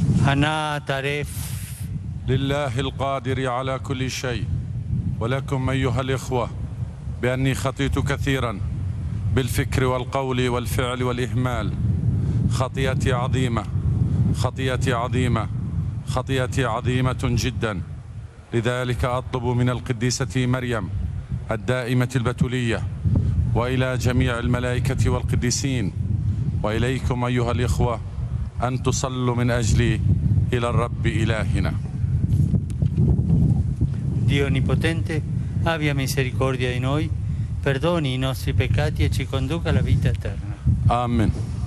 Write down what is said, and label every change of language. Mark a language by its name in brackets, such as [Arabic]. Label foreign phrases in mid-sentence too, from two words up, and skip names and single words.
[Arabic] أنا أعترف. لله القادر على كل شيء. ولكم أيها الإخوة بأني خطيت كثيرا بالفكر والقول والفعل والإهمال. خطيئتي عظيمة، خطيئتي عظيمة، خطيئتي عظيمة جدا. لذلك أطلب من القديسة مريم الدائمة البتولية وإلى جميع الملائكة والقديسين وإليكم أيها الإخوة أن تصلوا من أجلي إلى الرب إلهنا. [Italian] Dio Onnipotente abbia misericordia di noi, perdoni i nostri peccati e ci conduca alla vita eterna. [Arabic] آمين.